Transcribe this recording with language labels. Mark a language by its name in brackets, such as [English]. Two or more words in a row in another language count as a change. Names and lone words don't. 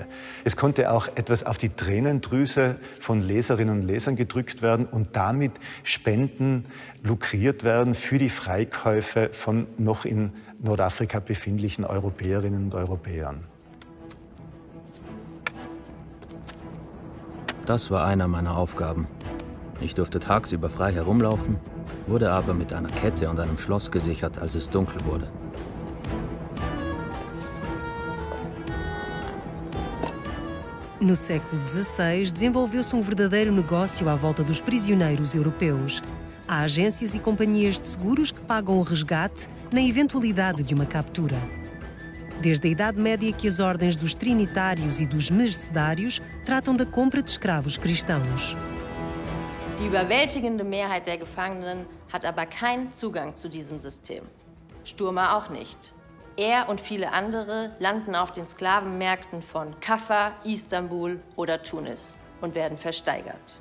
[German] Es konnte auch etwas auf die Tränendrüse von Leserinnen und Lesern gedrückt werden und damit Spenden lukriert werden für die Freikäufe von noch in Nordafrika befindlichen Europäerinnen und Europäern. Das war einer meiner Aufgaben. Ich durfte tagsüber frei herumlaufen, wurde aber mit einer Kette und einem Schloss gesichert, als es dunkel wurde. [Portuguese] No século XVI, desenvolveu-se verdadeiro negócio à volta dos prisioneiros europeus. Há agências e companhias de seguros que pagam o resgate na eventualidade de uma captura. Desde a Idade Média que as ordens dos trinitários e dos mercedários tratam da compra de escravos cristãos. [German] Die überwältigende Mehrheit der Gefangenen hat aber keinen Zugang zu diesem System. Sturmer auch nicht. Er und viele andere landen auf den Sklavenmärkten von Kaffa, Istanbul oder Tunis und werden versteigert.